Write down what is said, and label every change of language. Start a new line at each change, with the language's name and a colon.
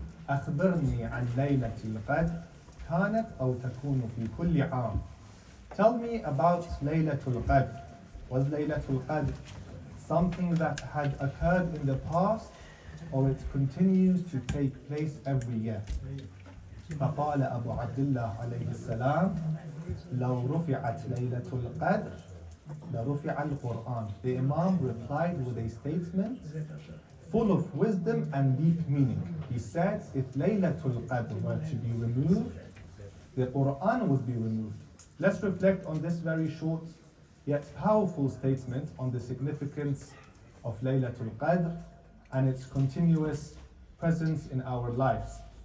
Arabic: أخبرني عن ليلة القدر كانت أو تكون في كل عام.
English: Tell me about Laylatul Qadr. Was Laylatul Qadr something that had occurred in the past, or it continues to take place every year?
Arabic: فقال أبو عبد الله عليه السلام لو رفعت ليلة القدر لرفع القرآن.
English: The Imam replied with a statement full of wisdom and deep meaning. He said, if Laylatul Qadr were to be removed, the Quran would be removed. Let's reflect on this very short yet powerful statement on the significance of Laylatul Qadr and its continuous presence in our lives.